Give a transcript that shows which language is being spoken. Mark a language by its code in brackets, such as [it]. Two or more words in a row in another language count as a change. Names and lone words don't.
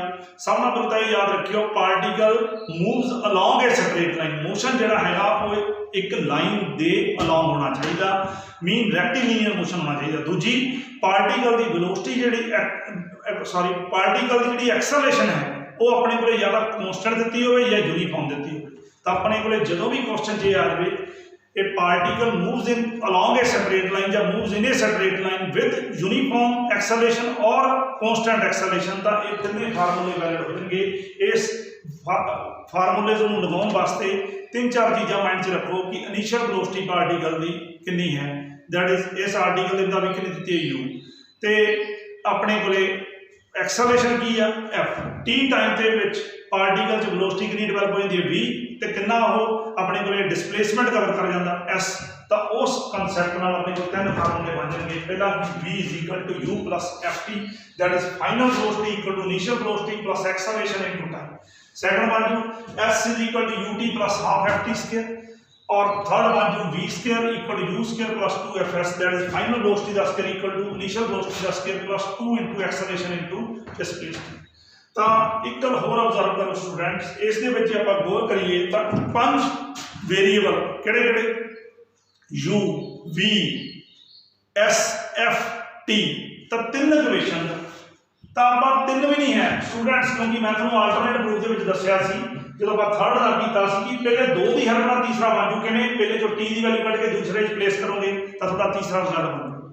[pa] ਸਭ ਨਾਲ ਪਹਿਲਾਂ ਤਾਂ ਇਹ ਯਾਦ ਰੱਖਿਓ [en] particle moves along a straight line, [pa] ਮੋਸ਼ਨ ਜਿਹੜਾ ਹੈਗਾ ਉਹ ਇੱਕ ਲਾਈਨ ਦੇ ਅਲੋਂਗ ਹੋਣਾ ਚਾਹੀਦਾ, [en] mean rectilinear motion [pa] ਹੋਣਾ ਚਾਹੀਦਾ। ਦੂਜੀ ਪਾਰਟੀਕਲ ਦੀ ਵੈਲੋਸਿਟੀ ਜਿਹੜੀ ਪਾਰਟੀਕਲ ਦੀ ਜਿਹੜੀ ਐਕਸਲਰੇਸ਼ਨ ਹੈ ਉਹ ਆਪਣੇ ਕੋਲੇ ਜਾਂ ਤਾਂ ਕਨਸਟੈਂਟ ਦਿੱਤੀ ਹੋਵੇ ਜਾਂ ਯੂਨੀਫਾਰਮ ਦਿੱਤੀ ਹੋਵੇ, ਤਾਂ ਆਪਣੇ ਕੋਲੇ ਜਦੋਂ ਵੀ ਕੁਐਸਚਨ ਜੇ ਆ ਜਾਵੇ [en] a particle moves in along a straight line [pa] ਜਾਂ [en] moves in a straight line with uniform acceleration or constant acceleration, [pa] ਤਾਂ ਇਹ ਤਿੰਨੇ ਫਾਰਮੂਲੇ ਵੈਲਿਡ ਹੋ ਜਾਣਗੇ। ਇਸ ਫਾਰਮੂਲੇ ਨੂੰ ਲਗਾਉਣ ਵਾਸਤੇ ਤਿੰਨ ਚਾਰ ਚੀਜ਼ਾਂ ਮਾਈਂਡ 'ਚ ਰੱਖੋ ਕਿ [en] initial velocity [pa] ਪਾਰਟੀਕਲ ਦੀ ਕਿੰਨੀ ਹੈ, [en] that is [pa] ਇਸ ਆਰਟੀਕਲ ਦੇ ਮੁਤਾਬਿਕ ਕਿੰਨੀ ਦਿੱਤੀ ਹੈ u, ਤੇ ਆਪਣੇ ਕੋਲੇ ਐਕਸਲਰੇਸ਼ਨ ਕੀ ਆ f, t ਟਾਈਮ ਦੇ ਵਿੱਚ ਪਾਰਟੀਕਲ 'ਚ ਵੈਲੋਸਿਟੀ ਕਿੰਨੀ ਡਿਵੈਲਪ ਹੋ ਜਾਂਦੀ ਹੈ v, ਤੇ ਕਿੰਨਾ ਉਹ ਆਪਣੇ ਕੋਲੇ [en] displacement cover [pa] ਕਰ ਜਾਂਦਾ s, ਤਾਂ ਉਸ ਕਨਸੈਪਟ ਨਾਲ ਆਪਣੇ ਕੋਲ ਤਿੰਨ ਫਾਰਮੂਲੇ ਬਣ ਜਾਣਗੇ। [en] ਪਹਿਲਾ v is equal to u plus ft, that is final velocity equal to initial velocity plus acceleration into time। second [pa] ਬਣ ਜੂ [en] s is equal to ut plus half ft square, और थर्ड [pa] ਬਣ ਜੂ [en] v square equal to u square plus 2fs, that is final velocity का square equal to initial velocity का square plus 2 into acceleration into displacement। [pa] ਤਾਂ ਇੱਕ ਗੱਲ ਹੋਰ ਆਬਜ਼ਰਵ ਕਰੋ ਸਟੂਡੈਂਟਸ, ਇਸ ਦੇ ਵਿੱਚ ਆਪਾਂ ਗੌਰ ਕਰੀਏ ਤਾਂ ਪੰਜ ਵੇਰੀਏਬਲ ਕਿਹੜੇ ਕਿਹੜੇ u v s f t, ਤਾਂ ਤਿੰਨ ਇਕੁਏਸ਼ਨ, ਤਾਂ ਆਪਾਂ ਤਿੰਨ ਵੀ ਨਹੀਂ ਹੈ ਸਟੂਡੈਂਟਸ, ਕਿਉਂਕਿ ਮੈਂ ਤੁਹਾਨੂੰ [en] alternate proof [pa] ਦੇ ਵਿੱਚ ਦੱਸਿਆ ਸੀ ਜਦੋਂ ਆਪਾਂ ਥਰਡ ਦਾ ਕੀਤਾ ਸੀ ਕਿ ਪਹਿਲੇ ਦੋ ਦੀ ਹੈਲਪ ਨਾਲ ਤੀਸਰਾ ਬਣ ਜੂ, ਕਿਵੇਂ ਪਹਿਲੇ ਜੋ t ਦੀ ਵੈਲਿਊ ਕੱਢ ਕੇ ਦੂਸਰੇ 'ਚ ਪਲੇਸ ਕਰੋਗੇ ਤਾਂ ਤੁਹਾਡਾ ਤੀਸਰਾ ਰਿਜ਼ਲਟ ਬਣ ਜੂ।